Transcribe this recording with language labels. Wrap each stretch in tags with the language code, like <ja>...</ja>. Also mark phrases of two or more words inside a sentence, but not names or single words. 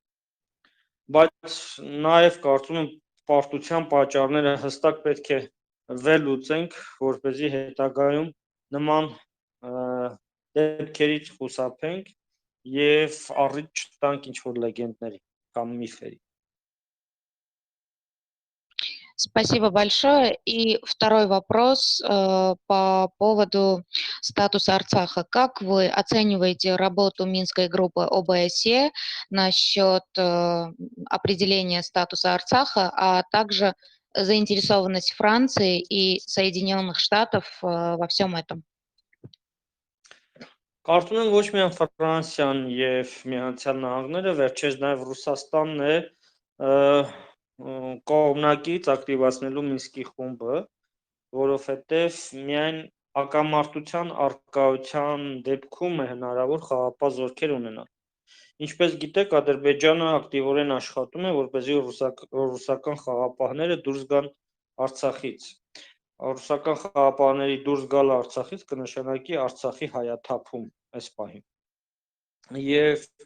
<hy>բայց նաև կարծում եմ պարտության պատճառները հստակ պետք է վերլուծենք, որպեսզի հետագայում նման դեպքերից խուսափենք եւ առիթ չտանք ինչ-որ լեգենդների կամ միֆերի։</hy> <ru>Спасибо большое. И второй вопрос по поводу статуса Арцаха. Как вы оцениваете работу Минской группы ОБСЕ насчет определения статуса Арцаха, а также заинтересованность Франции и Соединенных Штатов во всем этом?</ru> <hy>Կարծում եմ ոչ միայն Ֆրանսիան եւ Միացյալ Նահանգները, վերջերս նաեւ Ռուսաստանն է կողմնակից ակտիվացնելու Մինսկի խումբը, որովհետև միայն ակամարտության արկայության դեպքում է հնարավոր խաղաղապահ զորքեր ունենալ։ Ինչպես գիտեք, Ադրբեջանը ակտիվորեն աշխատում է, որպեսզի ռուսական խաղաղապահները դուրս գան Արցախից։ Ռուսական խաղաղապահների դուրս գալը Արցախից կնշանակի Արցախի հայաթափում այս պահին։ Եվ</hy>